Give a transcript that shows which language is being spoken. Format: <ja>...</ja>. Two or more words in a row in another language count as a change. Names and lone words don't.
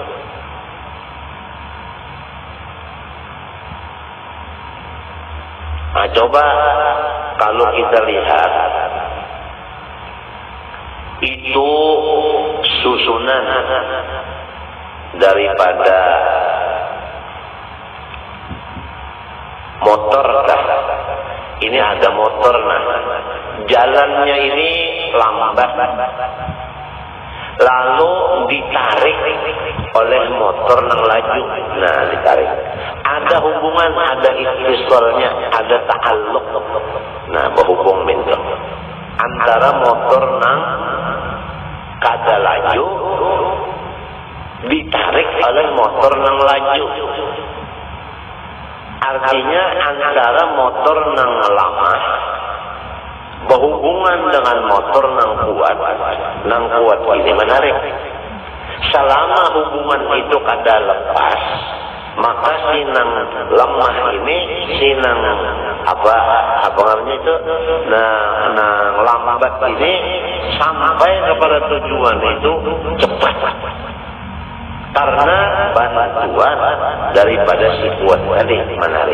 <bjn>Nah, coba kalau kita lihat itu susunan daripada motor kah?</bjn> <id>Ini ada motor, nah jalannya ini lambat, lalu ditarik oleh motor yang laju. Nah, ditarik. Ada hubungan, ada istisolnya, ada ta'alluq.</id> <bjn>Nah, berhubung minta antara motor nang kada laju ditarik oleh motor nang laju. Artinya antara motor nang lama berhubungan dengan motor nang kuat ini menarik. Selama hubungan itu kada lepas, maka sinang lemah ini, sinang apa namanya itu, nah lambat ini sampai kepada tujuan itu cepat.</bjn> <id>karena bantuan daripada si kuat tadi menarik.</id>